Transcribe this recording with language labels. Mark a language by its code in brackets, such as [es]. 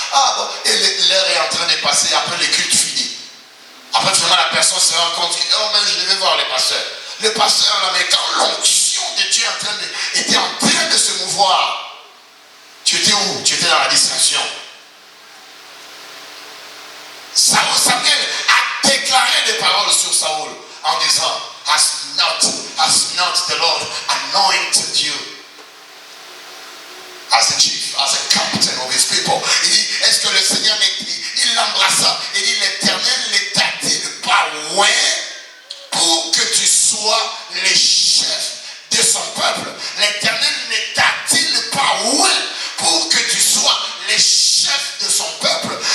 [fr] Ah bon, et l'heure est en train de passer, après le culte fini. Après finalement la personne se rend compte que, oh mais je devais voir le pasteur. Le pasteur là, mais quand l'onction de Dieu était en train de se mouvoir, tu étais où? Tu étais dans la distraction. Samuel a déclaré des paroles sur Saoul en disant, [en] has not the Lord anointed you as a chief, as a captain of his people? [fr] Il dit, est-ce que le Seigneur il l'embrassa? Il dit, l'Éternel ne t'a-t-il pas oint pour que tu sois le chef de son peuple? L'Éternel ne t'a-t-il pas oint pour que tu sois le chef de son peuple?